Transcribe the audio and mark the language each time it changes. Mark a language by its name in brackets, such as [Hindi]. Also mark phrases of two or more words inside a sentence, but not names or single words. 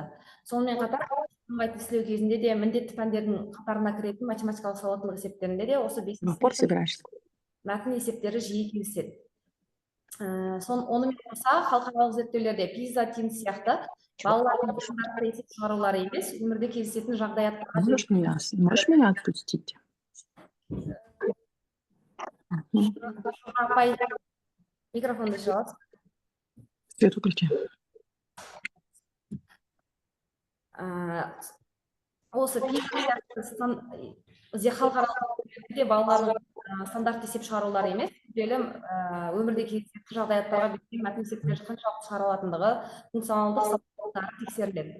[Kazakh] Сонымен қатар бірыңғай тестілеу кезінде де міндетті пәндердің қатарына кіретін математикалық сауаттылық есептерінде де осы 5 мәтін есептері жиі кездеседі. Онымен қоса халықаралық зерттеулерде PISA, TIMSS сияқты балалардың шындарды есеп шығарулары емес, өмірде кездесетін жағдаяттарға [Russian] Можешь меня отпустить? [Kazakh] микрофонды шығасыз. [Russian] Свет выключи. [Kazakh] Осы халықаралық зерттеулерде балалардың стандарт есеп шығарулары емес, өмірде кездесетін жағдаяттарға берілген мәтін есептері қаншалықты шығара алатындығы, функционалдық сауаттылықтары тексеріледі.